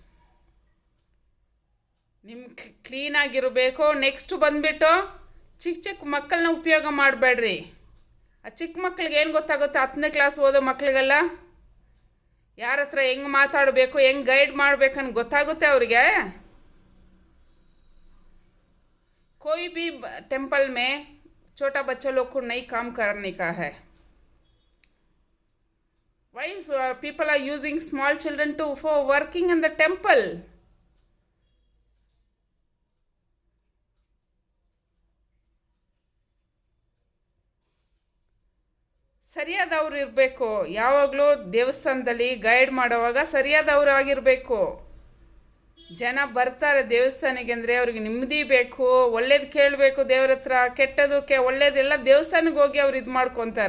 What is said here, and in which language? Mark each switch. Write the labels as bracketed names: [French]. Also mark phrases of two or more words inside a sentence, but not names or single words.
[Kannada] ನಿಮ್ಮ ಕ್ಲೀನಾಗಿರಬೇಕು. ನೆಕ್ಸ್ಟ್ ಬಂದುಬಿಟ್ಟು ಚಿಕ್ಕ ಮಕ್ಕಳನ್ನ ಉಪಯೋಗ ಮಾಡಬೇಡ್ರಿ. ಆ ಚಿಕ್ಕ ಮಕ್ಳಿಗೆ ಏನು ಗೊತ್ತಾಗುತ್ತೆ? 10ನೇ ಕ್ಲಾಸ್ ಓದೋ ಮಕ್ಳಿಗೆಲ್ಲ ಯಾರ ಹತ್ರ ಹೆಂಗೆ ಮಾತಾಡಬೇಕು, ಹೆಂಗೆ ಗೈಡ್ ಮಾಡಬೇಕಂತ ಗೊತ್ತಾಗುತ್ತೆ ಅವ್ರಿಗೆ. [Hindi] कोई भी टेम्पल में छोटा बच्चा लोग को नहीं काम करने का है. [English] Why people are using small children for working in the temple? [Kannada] ಸರಿಯಾದವ್ರು ಇರಬೇಕು. ಯಾವಾಗಲೂ ದೇವಸ್ಥಾನದಲ್ಲಿ ಗೈಡ್ ಮಾಡುವಾಗ ಸರಿಯಾದವ್ರು ಆಗಿರಬೇಕು. ಜನ ಬರ್ತಾರೆ ದೇವಸ್ಥಾನಕ್ಕೆ ಅಂದರೆ ಅವ್ರಿಗೆ ನೆಮ್ಮದಿ ಬೇಕು, ಒಳ್ಳೇದು ಕೇಳಬೇಕು ದೇವ್ರ ಹತ್ರ, ಕೆಟ್ಟದಕ್ಕೆ ಒಳ್ಳೇದೆಲ್ಲ ದೇವಸ್ಥಾನಕ್ಕೆ ಹೋಗಿ ಅವ್ರು ಇದು ಮಾಡ್ಕೊತಾರೆ.